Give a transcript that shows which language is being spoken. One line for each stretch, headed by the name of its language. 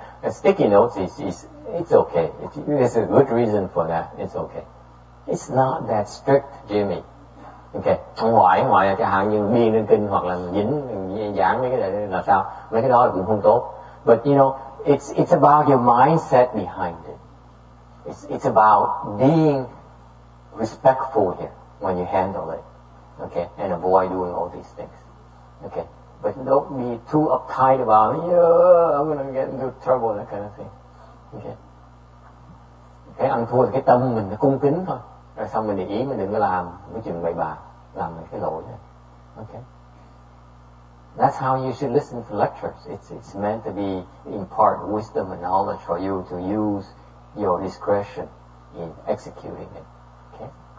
English: Sticky notes it's okay. There's a good reason for that. It's okay. It's not that strict, Jimmy. Okay.
Vietnamese: Ngoài cái hạng như biên lên kinh hoặc là dính giảng mấy cái này là sao? Mấy cái đó là cũng không tốt.
English: But you know, it's about your mindset behind it. It's about being respectful here when you handle it. Okay, and avoid doing all these things. Okay, but don't be too uptight about it. Yeah, I'm gonna get into trouble, that kind of thing. Okay.
Vietnamese: Cái ăn thua thì cái tâm mình nó cung kính thôi. Rồi xong mình để ý mình đừng có làm cái chuyện bậy bạ, làm mấy cái lỗi đó.
English: Okay. That's how you should listen to lectures. It's meant to be impart wisdom and knowledge for you to use your discretion in executing it. Okay.